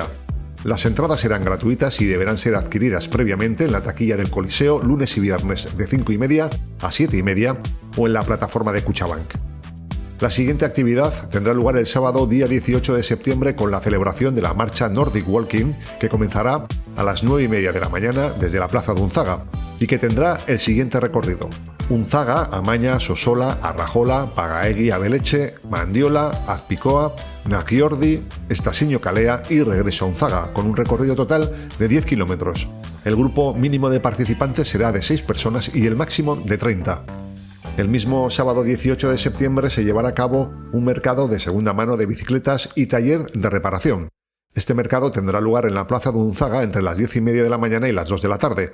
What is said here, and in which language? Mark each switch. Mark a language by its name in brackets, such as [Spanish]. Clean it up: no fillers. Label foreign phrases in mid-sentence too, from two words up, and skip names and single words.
[Spanish] Las entradas serán gratuitas y deberán ser adquiridas previamente en la taquilla del Coliseo lunes y viernes de 5:30 a 7:30 o en la plataforma de Cuchabank. La siguiente actividad tendrá lugar el sábado día 18 de septiembre con la celebración de la marcha Nordic Walking, que comenzará a las 9:30 de la mañana desde la plaza de Unzaga y que tendrá el siguiente recorrido: Unzaga, Amaña, Sosola, Arrajola, Pagaegui, Abeleche, Mandiola, Azpicoa, Nagiordi, Estasiño Calea y regreso a Unzaga, con un recorrido total de 10 kilómetros. El grupo mínimo de participantes será de 6 personas y el máximo de 30. El mismo sábado 18 de septiembre se llevará a cabo un mercado de segunda mano de bicicletas y taller de reparación. Este mercado tendrá lugar en la plaza de Unzaga entre las 10:30 de la mañana y las 2 de la tarde.